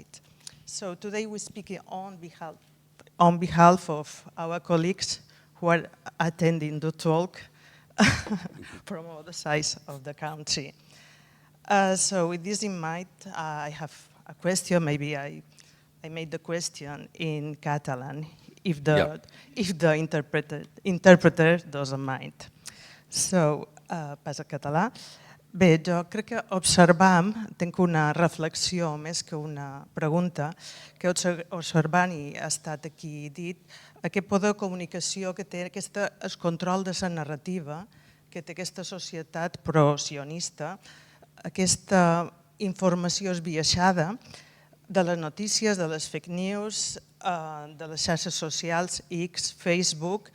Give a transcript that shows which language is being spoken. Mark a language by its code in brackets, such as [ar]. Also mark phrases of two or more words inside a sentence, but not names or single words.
[en] So today we're speaking on behalf of our colleagues who are attending the talk from all the sides of the country. So with this in mind, I have a question. Maybe I made the question in Catalan, if the interpreter doesn't mind. So, [ca] pas a català. Bé, jo crec que observam, tinc una reflexió més que una pregunta, que observant i ha estat aquí dit, aquest poder de comunicació que té el control de la narrativa, que té aquesta societat pro-sionista, aquesta informació esbiaixada de les notícies, de les [en] fake news, [ca] de les xarxes socials, X, Facebook.